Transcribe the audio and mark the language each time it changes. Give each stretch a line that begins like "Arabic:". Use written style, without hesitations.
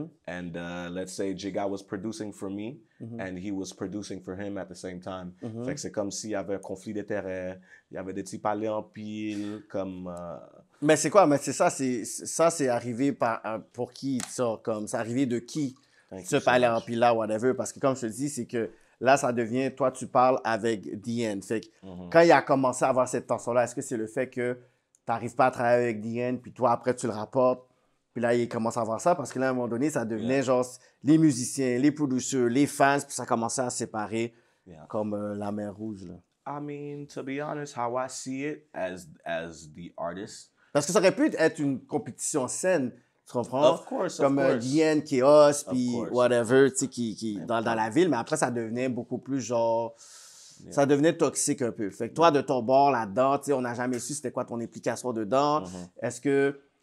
English: And let's say Jiga was producing for me and he was producing for him at the same time.
French: Fait que c'est comme s'il y avait un conflit d'intérêts, il y avait des petits palais en pile, comme... Mais c'est quoi? Mais c'est ça, c'est arrivé pour qui, ça? Comme, c'est arrivé de qui? Ce palais en pile là, whatever. Parce que comme je te dis, c'est que là, ça devient, toi, tu parles avec DN. Fait que quand il a commencé à avoir cette tension-là, est-ce que c'est le fait que tu n'arrives pas à travailler avec DN, puis toi, après, tu le rapportes, puis là, il commence à avoir ça? Parce que là, à un moment donné, ça devenait genre les musiciens, les producers, les fans, puis ça commençait à se séparer comme la mer Rouge, là.
English: I mean, to be honest, how I see it as the artist.
French: Parce que ça aurait pu être une compétition saine, tu comprends?
English: Of course,
French: comme
English: of course.
French: DN, Chaos, puis
English: course.
French: whatever, tu sais, qui dans la ville. Mais après, ça devenait beaucoup plus genre... Ça devenait toxique un peu. Fait que toi, de ton bord là-dedans, tu sais, on n'a jamais su c'était quoi ton implication dedans. Est-ce que...